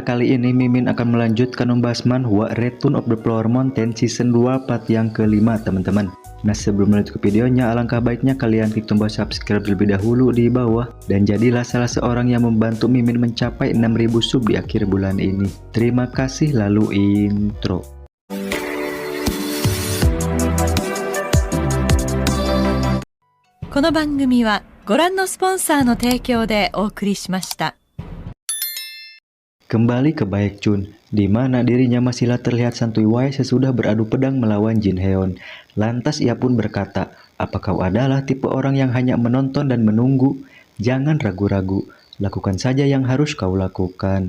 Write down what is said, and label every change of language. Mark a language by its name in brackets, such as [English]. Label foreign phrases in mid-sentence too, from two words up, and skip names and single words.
[Indonesian] Kali ini Mimin akan melanjutkan membahas manhwa Return of the Flower Mountain Season 2 part yang kelima, teman-teman. Nah, sebelum melanjut ke videonya, alangkah baiknya kalian klik tombol subscribe terlebih dahulu di bawah dan jadilah salah seorang yang membantu Mimin mencapai 6.000 sub di akhir bulan ini. Terima kasih, lalu intro. [Japanese] この番組はご覧のスポンサーの提供でお送りしました。 [Indonesian] Kembali ke Baekhyun, di mana dirinya masihlah terlihat santuy wae sesudah beradu pedang melawan Jin Heon. Lantas ia pun berkata, "Apa kau adalah tipe orang yang hanya menonton dan menunggu? Jangan ragu-ragu, lakukan saja yang harus kau lakukan."